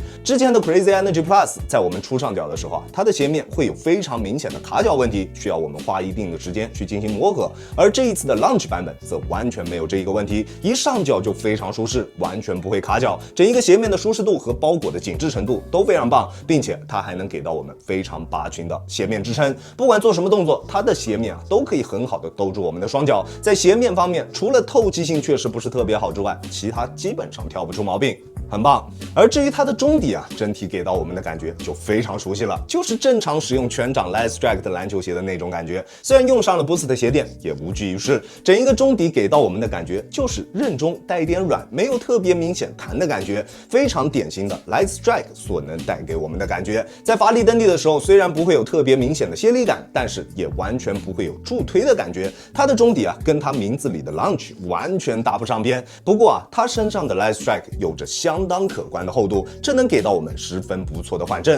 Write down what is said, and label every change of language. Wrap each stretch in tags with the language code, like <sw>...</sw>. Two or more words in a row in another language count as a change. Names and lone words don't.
<zh>之前的 Crazy Energy Plus 在我們出上腳的時候它的鞋面會有非常明顯的卡腳問題，需要我們花一定的時間去進行磨合。而這一次的 Launch 版本則完全沒有這一個問題，一上腳就非常舒適，完全不會卡腳，整一個鞋面的舒適度和包裹的緊緻程度都非常棒，並且它還能給到我們非常拔群的鞋面支撐，不管做什麼動作，它的鞋面都可以很好的兜住我們的雙腳。在鞋面方面，除了透氣性確實不是特別好之外，其他基本上挑不出毛病，很棒。而至於它的中底整體給到我們的感覺就非常熟悉了，就是正常使用全掌 Light Strike 的籃球鞋的那種感覺。雖然用上了 Boost 的鞋墊，也無濟於事。整一個中底給到我們的感覺就是韌中帶一點軟，沒有特別明顯彈的感覺，非常典型的 Light Strike 所能帶給我們的感覺。在發力蹬地的時候，雖然不會有特別明顯的泄力感，但是也完全不會有助推的感覺。它的中底跟它名字裡的 Launch 完全搭不上邊。不過它身上的 Light Strike 有着相當可觀的厚度，這能給到我們十分不錯的緩震。</zh>